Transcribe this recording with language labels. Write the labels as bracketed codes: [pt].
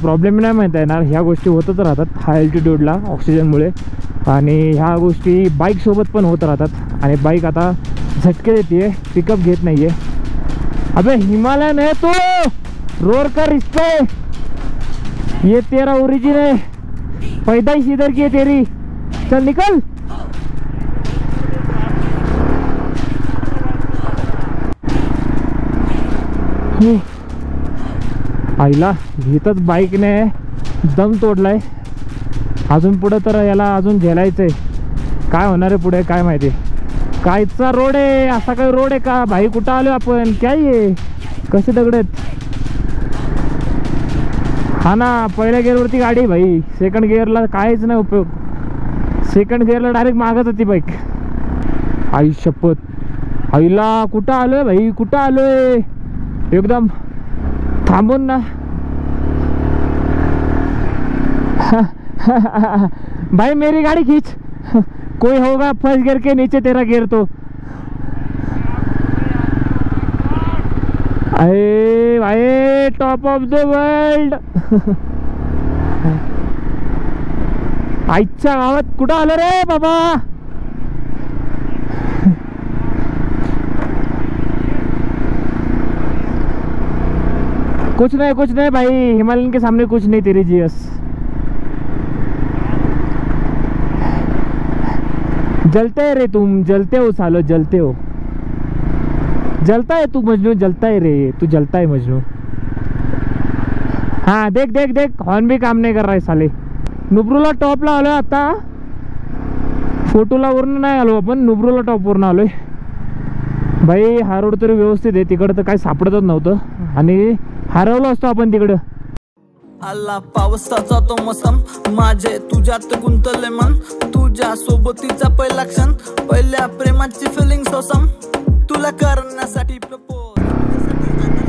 [mr] Problem नाही म्हणता येणार, ह्या गोष्टी होतच राहतात हाय अल्टिट्यूडला ऑक्सिजनमुळे, आणि ह्या गोष्टी बाईकसोबत पण होत राहतात। आणि बाईक आता झटके देते, पिकअप घेत नाही आहे। [hi] अबे हिमालयन है तो, रोड कर इस पे, ये तेरा ओरिजिन है, पैदाइश इधर की है तेरी, चल निकल। [mr] आईला इथंच बाईकने दम तोडलाय। अजून पुढे तर याला अजून झेलायचंय, काय होणार आहे पुढे काय माहिती। कायचा रोड आहे, असा काही रोड आहे का भाई? कुठं आलो आपण? काय आहे, कसे दगडत? हा ना, पहिल्या गिअरवरती गाडी भाई, सेकंड गिअरला काहीच नाही उपयोग। सेकंड गिअरला डायरेक्ट मागत होती बाईक। आई शपथ, आईला कुठं आलोय भाई, कुठं आलोय? एकदम थांबून ना [hi] भाई मेरी गाड़ी खींच, कोई होगा फर्स्ट गियर के नीचे तेरा गियर तो। [en] अरे भाई top of the world. [mr] आईच्या गावात कुठं आलं रे बाबा? [hi] कुछ नहीं भाई, हिमालयन के सामने कुछ नहीं तेरी जीएस। जलते है रे तुम, जलते हो सालो, जलते हो। जलता है तू मजनू, जलता है रे तू, जलता है मजनू। हाँ देख देख देख, हॉर्न भी काम नहीं कर रहा है साले। [mr] नुब्रुला टॉपला आलोय आता, फोटोला वरून नाही आलो आपण, नुब्रुला टॉप वरून आलोय भाई। हा रोड तरी व्यवस्थित आहे, तिकडं तर काही सापडतच नव्हतं आणि हरवलो असतो आपण तिकडं। आला पावसाचा तो मोसम, माझे तुझ्यात गुंतले मन, तुझ्या सोबतीचा पहिला क्षण, पहिल्या प्रेमाची फिलिंग सोसम, तुला करण्यासाठी प्रपोज।